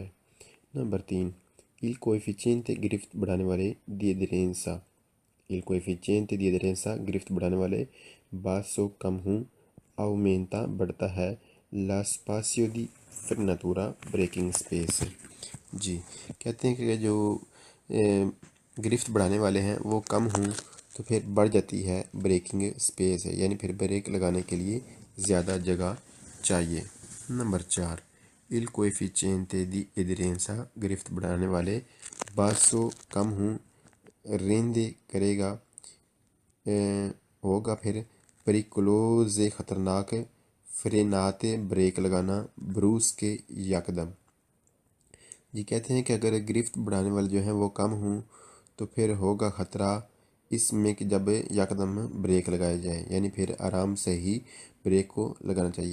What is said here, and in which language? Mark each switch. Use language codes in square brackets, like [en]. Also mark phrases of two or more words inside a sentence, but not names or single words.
[ur] نمبر 3 [it] il coefficiente [ur] گرفت بڑھانے والے [it] di aderenza il coefficiente di aderenza [ur] گرفت بڑھانے والے باسو کم ہوں، aumenta بڑھتا ہے، [it] la spazio di frenatura [ur] بریکنگ اسپیس. جی کہتے ہیں کہ جو گرفت بڑھانے والے ہیں وہ کم ہوں تو پھر بڑھ جاتی ہے بریکنگ اسپیس ہے، یعنی پھر بریک لگانے کے لیے زیادہ جگہ چاہیے. نمبر 4 [it] il coefficiente di aderenza [ur] گرفت بڑھانے والے باسو کم ہوں رینڈے کرے گا ہوگا پھر پریکلوز خطرناک فرینات بریک لگانا بروس کے یکدم. جی کہتے ہیں کہ اگر گرفت بڑھانے والے جو ہیں وہ کم ہوں تو پھر ہوگا خطرہ اس میں کہ جب یکدم بریک لگائے جائیں، یعنی پھر آرام سے ہی بریک کو لگانا چاہیے.